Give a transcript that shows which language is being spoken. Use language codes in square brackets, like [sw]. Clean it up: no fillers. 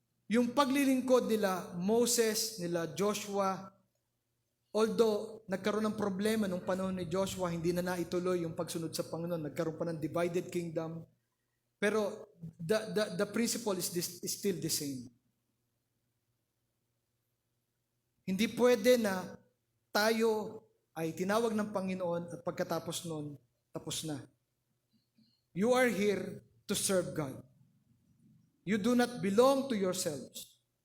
[tl] Yung paglilingkod nila, Moses, nila Joshua, although nagkaroon ng problema nung panahon ni Joshua, hindi na naituloy yung pagsunod sa Panginoon. Nagkaroon pa ng divided kingdom. [en] Pero the principle is still the same. [tl] Hindi pwede na tayo ay tinawag ng Panginoon at pagkatapos nun, tapos na. [en] You are here to serve God. You do not belong to yourselves.